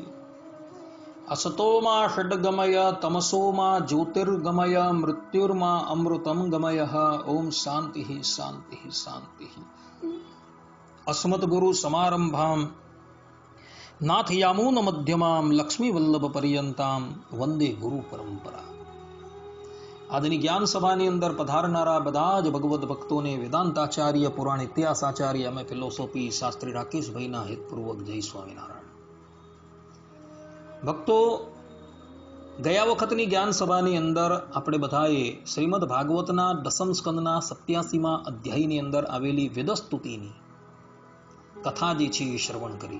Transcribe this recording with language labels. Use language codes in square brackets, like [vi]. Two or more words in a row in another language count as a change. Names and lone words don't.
[sa] असतो मा षड्गमय तमसो मा ज्योतिर्गमय मृत्युर्मा अमृतं गमयः। ओम शांति शांति शांति। अस्मद्गुरु समारंभां नाथयामून मध्यमां लक्ष्मीवल्लभ पर्यंतां वंदे गुरु परंपरा। [gu] આજની જ્ઞાન સભાની અંદર પધારનારા બધા જ ભગવદ્ ભક્તોને વેદાંતાચાર્ય, પુરાણ ઇતિહાસાચાર્ય, અમે ફિલોસોફી શાસ્ત્રી રાકેશભાઈના હેતપૂર્વક જય સ્વામિનારાયણ. ભક્તો, ગયા વખતની જ્ઞાન સભાની અંદર આપણે બધાએ શ્રીમદ ભાગવતના દસમ સ્કંદના 87મા અધ્યાયની અંદર આવેલી વેદસ્તુતિની કથા જે છે એ શ્રવણ કરી.